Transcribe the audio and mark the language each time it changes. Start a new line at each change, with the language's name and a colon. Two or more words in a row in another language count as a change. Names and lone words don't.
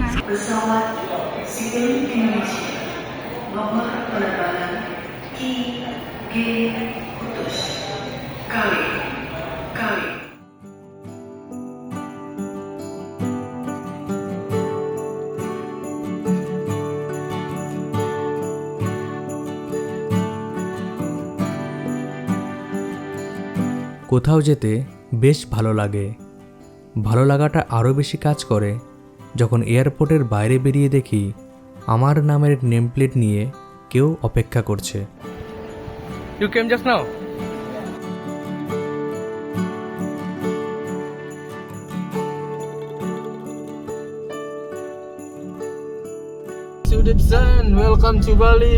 Indonesian: pesawat Citylink Indonesia nomor penerbangan IG Kudus kali.
Bangla: কোথাও যেতে বেশ ভালো লাগে। ভালো লাগাটা আরও বেশি কাজ করে যখন এয়ারপোর্টের বাইরে বেরিয়ে দেখি আমার নামের
English: name plate
Bangla: নিয়ে কেউ অপেক্ষা করছে।
English: You came just now? Sudipsan, welcome to Bali.